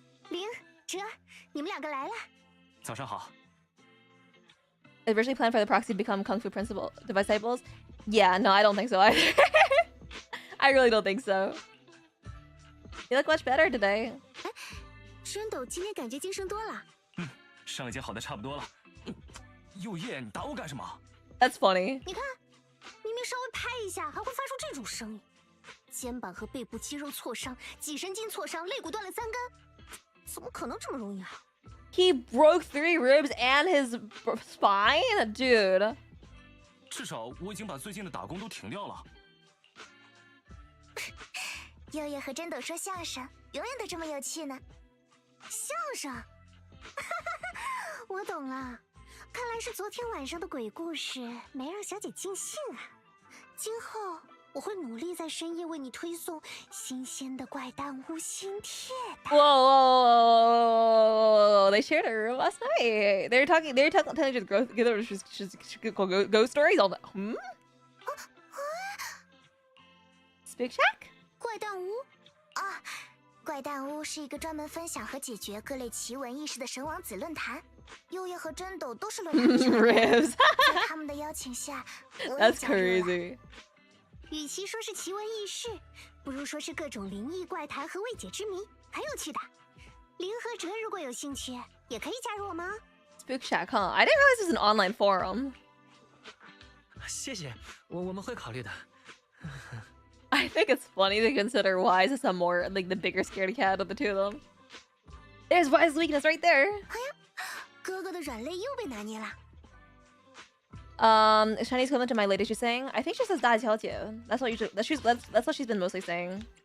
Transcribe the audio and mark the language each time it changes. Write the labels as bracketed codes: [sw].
[zh] 林哲，你们两个来了。早上好。 [en] Originally planned for the proxy to become Kung Fu disciples? Yeah, no, I don't think so either. I really don't think so. You look much better today. [zh] 深斗今天感觉精神多了。上一节好的差不多了。右叶，你打我干什么 [en] ？That's funny. [zh] 你看，明明稍微拍一下，还会发出这种声音。肩膀和背部肌肉挫伤，脊神经挫伤，肋骨断了3根，怎么可能这么容易啊？ [en] He broke 3 ribs and his spine, dude. [zh] 至少我已经把最近的打工都停掉了。悠悠和真斗说相声，永远都这么有趣呢。相声？我懂了，看来是昨天晚上的鬼故事没让小姐尽兴啊。今后我会努力在深夜为你推送新鲜的怪诞屋新帖的。 [en] Whoa, They shared a room last night. They were telling each other ghost stories all the Speak Shack? [zh] 怪诞屋啊，怪诞屋是一个专门分享和解决各类奇闻异事的神王子论坛。优叶和真斗都是论坛的成员，在他们的邀请下，我也加入了。与其说是奇闻异事，不如说是各种灵异怪谈和未解之谜，很有趣的。林和哲如果有兴趣，也可以加入我们哦。 [en] Spook Shack, huh? I didn't realize it was an online forum. [zh] 谢谢，我们会考虑的。 [en] I think it's funny to consider Wise as a more like the bigger scaredy cat of the two of them. There's Wise's weakness right there. [zh] 哎呀，哥哥的软肋又被拿捏了。 [en] Chinese equivalent to my lady, she's saying. I think she says [zh] 大小姐. [en] That's what usually that's what she's been mostly saying.